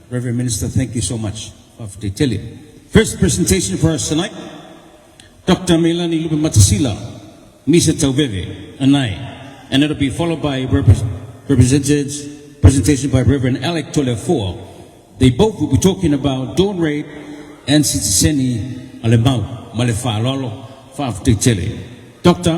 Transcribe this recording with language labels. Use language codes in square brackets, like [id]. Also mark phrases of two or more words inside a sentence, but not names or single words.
[en] Reverend Minister, thank you so much for telling. First presentation for us tonight, Dr. Melani Misa Tauveve, Anae, and it'll be followed by presentation by Reverend Alec Toleafoa. They both will be talking about dawn raid and Sitiseni Alemau, Malefa Lolo, Faf Tele. Dr.